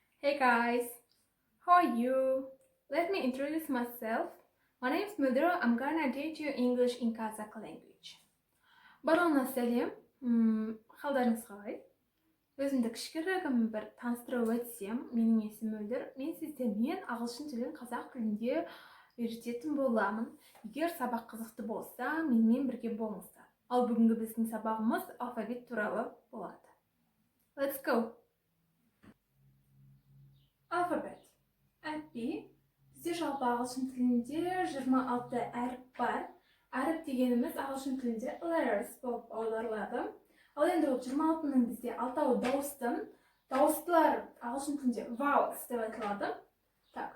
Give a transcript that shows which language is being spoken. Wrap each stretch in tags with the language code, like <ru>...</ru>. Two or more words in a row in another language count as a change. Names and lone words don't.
<en>Hey guys, how are you? Let me introduce myself. My name is Mudra. I'm gonna teach you English in Kazakh language.</en> <kk>Барлығына сәлем. Қалдарыңыз қалай? Өзімді кішігірім бір таныстырып өтсем, менің есімім Мөлдір. Мен сіздермен ағылшын тілін қазақ тілінде үйрететін боламын. Егер сабақ қызықты болса, менімен бірге болыңыздар. Ал бүгінгі біздің сабағымыз алфавит туралы болады.</kk> <en>Let's go! Alphabet.</en> <kk>Әліпби. Бізде жалпы ағылшын тілінде 26 әріп бар. Әріп дегеніміз ағылшын тілінде letters болып аударылады. Ал енді ол 26-ның бізде 6-ы дауысты. Дауыстылар ағылшын тілінде vowels деп айтылады. Так.</kk>